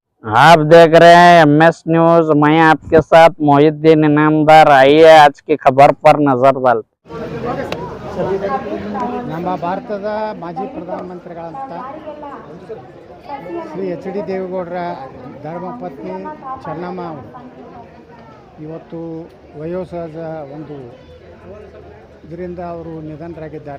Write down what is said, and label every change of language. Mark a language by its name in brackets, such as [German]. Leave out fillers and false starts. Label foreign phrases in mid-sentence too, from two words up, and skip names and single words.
[Hindi] आप देख रहे हैं MS न्यूज। मैं आपके साथ मोहिद्दीन इनामदार। आइए आज की खबर पर नजर डालते। [Kannada] ನಮ್ಮ ಭಾರತದ ಮಾಜಿ ಪ್ರಧಾನಮಂತ್ರಿಗಳಂತ ಶ್ರೀ ಎಚ್ ಡಿ ದೇವೇಗೌಡರ ಧರ್ಮಪತ್ನಿ ಚೆನ್ನಮ್ಮ ಅವರು ಇವತ್ತು ವಯೋಸಹಜ ಒಂದು ಇದರಿಂದ ಅವರು ನಿಧನರಾಗಿದ್ದಾರೆ.